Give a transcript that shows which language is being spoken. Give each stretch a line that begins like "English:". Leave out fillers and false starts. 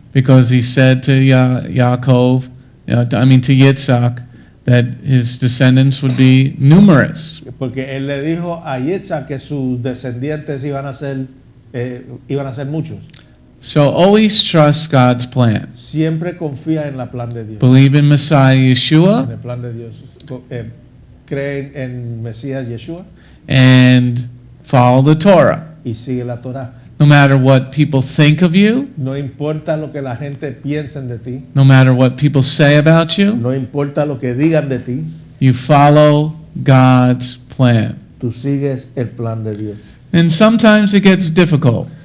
English: because he said to Yaakov, to Yitzhak, that his descendants would be numerous.
Spanish: porque él le dijo a Yitz'chak que sus descendientes iban a ser muchos.
English: So always trust God's plan.
Spanish: Siempre confía en la plan de Dios.
English: Believe in Messiah
Spanish: En
English: Yeshua
Spanish: el plan de Dios. Creen en Mesías Yeshua
English: and follow the Torah.
Spanish: y sigue la Torá.
English: no matter what people think of you,
Spanish: No importa lo que la gente piense de ti.
English: no matter what people say about you,
Spanish: No importa lo que digan de ti.
English: you follow God's plan.
Spanish: Tú sigues el plan de Dios.
English: And sometimes it gets difficult,